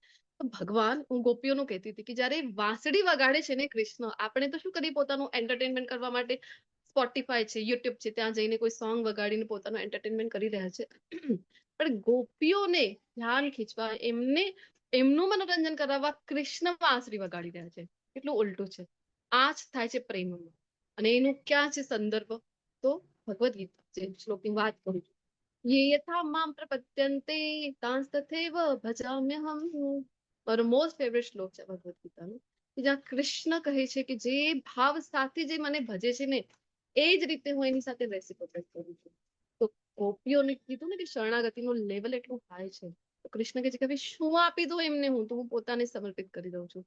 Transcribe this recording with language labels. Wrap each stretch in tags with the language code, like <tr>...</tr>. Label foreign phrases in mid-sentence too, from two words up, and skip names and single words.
<gu>તો ભગવાન, હું ગોપીઓનું કહેતી હતી કે જ્યારે વાંસળી વગાડે છે ને કૃષ્ણ, આપણે તો શું કરીએ પોતાનું એન્ટરટેનમેન્ટ કરવા માટે સ્પોટીફાય છે, યુટ્યુબ છે, ત્યાં જઈને કોઈ સોંગ વગાડીને પોતાનું એન્ટરટેનમેન્ટ કરી રહ્યા છે. પણ ગોપીઓને ધ્યાન ખીચવા, એમનું મનોરંજન કરાવવા કૃષ્ણ વાંસળી વગાડી રહ્યા છે. કેટલું ઉલટું છે. આ જ થાય છે પ્રેમમાં. અને એનું ક્યાં છે સંદર્ભ? તો ભગવદ્ ગીતા, જે શ્લોકની વાત કરું છું.</gu> <sa>ये यथा मां प्रपद्यन्ते तांस्तथैव भजाम्यहम्.</sa> <gu>મારો</gu> <en>most favorite</en> <gu>શ્લોક છે ભગવદ્ ગીતાનો, કે જ્યાં કૃષ્ણ કહે છે કે જે ભાવ સાથે જે મને ભજે છે ને, એ જ રીતે હું એની સાથે રેસિપ્રોકેટ કરું છું. તો ગોપીઓને કીધું ને કે શરણાગતિનું લેવલ એટલું હાઈ છે. તો કૃષ્ણ કહે છે કે હવે શું આપી દઉં એમને, હું પોતાને સમર્પિત કરી દઉં છું.</gu>